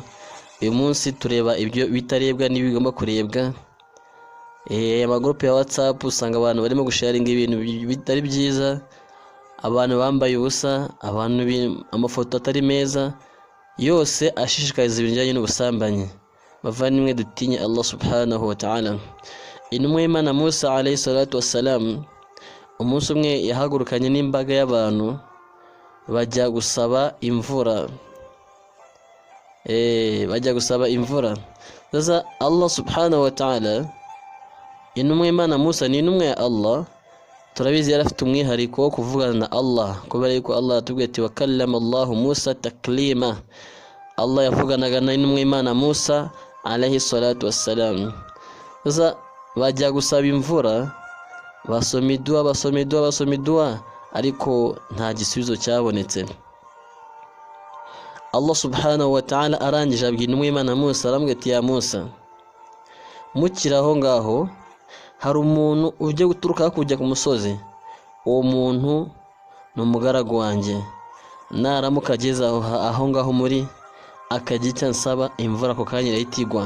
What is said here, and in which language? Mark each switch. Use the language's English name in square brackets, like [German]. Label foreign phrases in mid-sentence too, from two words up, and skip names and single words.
[Kinyarwanda] Uyu munsi tureba ibyo bitarebwa n'ibigomba kurebwa. Amagroupe ya WhatsApp usanga abantu barimo gusharinga ibintu bitari byiza, abantu bambaye ubusa, abantu amafoto atari meza, yose ashishikariza ibijyanye n'ubusambanyi. Bavandimwe, dutinye Allah [Arabic] سبحانه وتعالى. [Kinyarwanda] Intumwa y'Imana Musa [Arabic] عليه الصلاة والسلام, [Kinyarwanda] umunsi umwe yahagurukanye n'imbaga y'abantu bajya gusaba imvura. Bajya gusaba imvura. Sasa Allah [Arabic] سبحانه وتعالى, [Kinyarwanda] intumwa y'Imana Musa ni intumwa ya Allah, turabizi yari afite umwihariko wo kuvugana na Allah, kubera yuko Allah atubwiye ati [Arabic] وكلم الله موسى تكليما. [Kinyarwanda] Allah yavuganaga na intumwa y'Imana Musa [Arabic] عليه الصلاة والسلام. [Kinyarwanda] Sasa bajya gusaba imvura, basoma idua, ariko nta gisubizo cyabonetse. Allah [Arabic] سبحانه وتعالى [Kinyarwanda] arangije abwira intumwa y'Imana Musa, aramubwira ati [Arabic] يا موسى, [Kinyarwanda] mukiraho ngaho hari umuntu ujye guturuka kujya ku musozi, uwo muntu ni umugaragu wanjye, naramuka ageze aho ngaho muri akajya icyo nsaba, imvura ako kanya irahita igwa.